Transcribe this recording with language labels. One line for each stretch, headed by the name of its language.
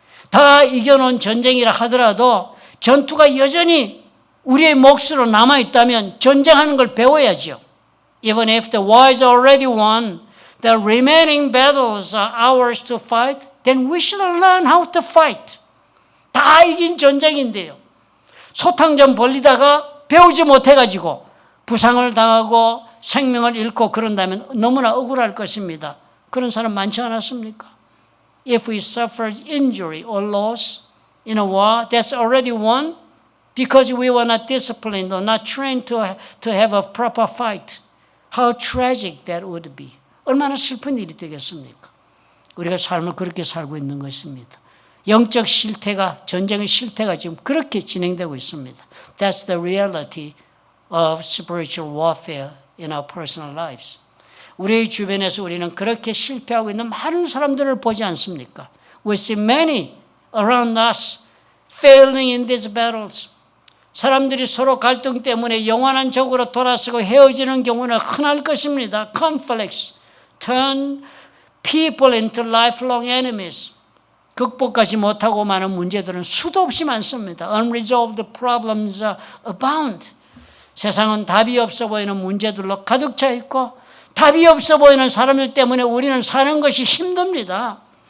Korean: 다 이겨놓은 전쟁이라 하더라도 전투가 여전히 우리의 몫으로 남아있다면 전쟁하는 걸 배워야죠.
English: Even if the war is already won, the remaining battles are ours to fight, then we should learn how to fight.
Korean: 다 이긴 전쟁인데요. 소탕전 벌리다가 배우지 못해가지고 부상을 당하고 생명을 잃고 그런다면 너무나 억울할 것입니다. 그런 사람 많지 않았습니까?
English: If we suffered injury or loss in a war that's already won because we were not disciplined or not trained to have a proper fight, how tragic that would be.
Korean: 얼마나 슬픈 일이 되겠습니까? 우리가 삶을 그렇게 살고 있는 것입니다. 영적 실태가, 전쟁의 실태가 지금 그렇게 진행되고 있습니다.
English: That's the reality of spiritual warfare in our personal lives.
Korean: 우리의 주변에서 우리는 그렇게 실패하고 있는 많은 사람들을 보지 않습니까?
English: We see many around us failing in these battles.
Korean: 사람들이 서로 갈등 때문에 영원한 적으로 돌아서고 헤어지는 경우는 흔할 것입니다.
English: Conflicts turn people into lifelong enemies.
Korean: 극복하지 못하고 많은 문제들은 수도 없이 많습니다.
English: Unresolved problems abound.
Korean: 세상은 답이 없어 보이는 문제들로 가득 차 있고 답이 없어 보이는 사람들 때문에 우리는 사는 것이 힘듭니다.